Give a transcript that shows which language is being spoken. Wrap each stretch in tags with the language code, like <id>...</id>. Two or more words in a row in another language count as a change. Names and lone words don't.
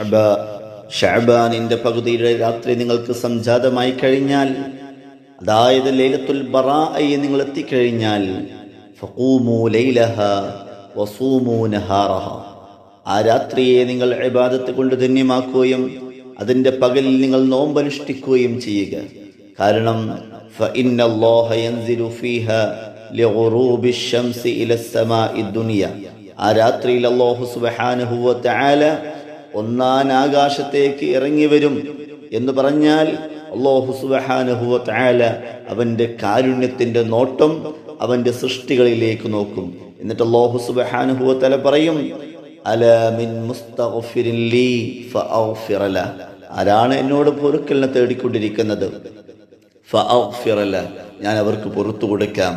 <ml>ശഅബാനിന്റെ പകുതിയുടെ രാത്രി നിങ്ങൾക്ക് സംജാതമായി കഴിഞ്ഞാൽ, അതായത് ലൈലത്തുൽ ബറാഅയെ നിങ്ങൾ എത്തിക്കഴിഞ്ഞാൽ,</ml> <ar>فقوموا ليلها وصوموا نهارها,</ar> <ml>ആ രാത്രിയെ നിങ്ങൾ ഇബാദത്ത് കൊണ്ട് ധന്യമാക്കുകയും അതിന്റെ പകലിൽ നിങ്ങൾ നോമ്പനുഷ്ഠിക്കുകയും ചെയ്യുക. കാരണം فإن الله ينزل فيها لغروب الشمس إلى السماء الدنيا, ആ രാത്രിയിൽ</ml> <ar>الله سبحانه وتعالى</ar> <ml>ഒന്നാം ആകാശത്തേക്ക് ഇറങ്ങി വരും എന്ന് പറഞ്ഞാൽ</ml> <ar>الله سبحانه وتعالى</ar> <ml>അവന്റെ കാരുണ്യത്തിന്റെ നോട്ടം അവന്റെ സൃഷ്ടികളിലേക്ക് നോക്കും. എന്നിട്ട്</ml> <ar>الله سبحانه وتعالى</ar> <ml>പറയും,</ml> <ar>ألا من مستغفر لي فأغفر له,</ar> <ml>ആരാണ് എന്നോട് പൊറുക്കലിനെ തേടിക്കൊണ്ടിരിക്കുന്നത്,</ml> <ar>فأغفر له,</ar> <ml>ഞാൻ അവർക്ക് പുറത്തു കൊടുക്കാം.</ml>